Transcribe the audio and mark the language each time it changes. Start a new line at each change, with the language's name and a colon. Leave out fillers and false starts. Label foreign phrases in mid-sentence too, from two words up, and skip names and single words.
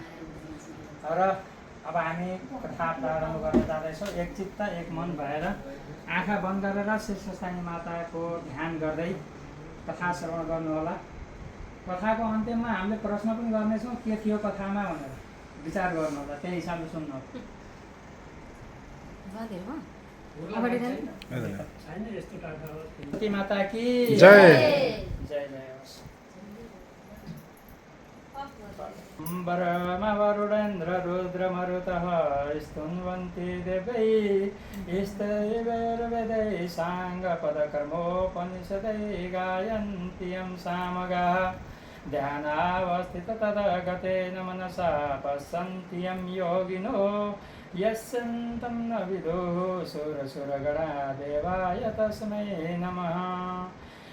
Nepali: र अब हामी कथा प्रारम्भ गर्न जाँदैछौँ। एक चित्त एक मन भएर आँखा बन्द गरेर श्री स्वस्थानी माताको ध्यान गर्दै कथा श्रवण गर्नुहोला। कथाको अन्त्यमा हामीले प्रश्न पनि गर्नेछौँ के थियो कथामा भनेर विचार गर्नु होला। त्यही हिसाबले सुन्नु
Hindi: माता की
Nepali: जय। जय जय होस्।
Sanskrit: वरुणेन्द्र रुद्र मरुतः स्तुन्वन्ति देवैः स्तैर्वेदैः साङ्गपदकर्मोपनिषदै गायन्ति यं सामगाः ध्यानावस्थित तदगतेन मनसा पश्यन्ति यं योगिनो यस्यन्तं न विदुः सुरसुरगणा देवाय तस्मै नमः।